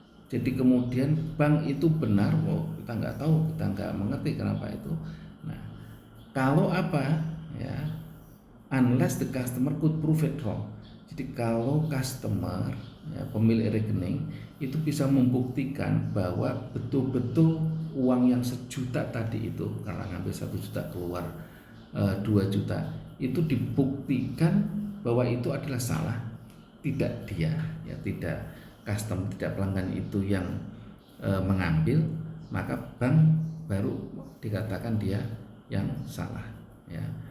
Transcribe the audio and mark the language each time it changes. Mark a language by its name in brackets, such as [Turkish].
[Indonesian] Jadi kemudian bank itu benar, kita nggak tahu, kita nggak mengerti kenapa itu. Nah, kalau apa, ya, [English] unless the customer could prove it wrong. [Indonesian] Jadi kalau customer, ya, pemilik rekening itu bisa membuktikan bahwa betul-betul uang yang 1 juta tadi itu, karena ngambil 1 juta keluar 2 juta, itu dibuktikan bahwa itu adalah salah, tidak dia, ya, tidak customer, tidak pelanggan itu yang mengambil, maka bank baru dikatakan dia yang salah, ya.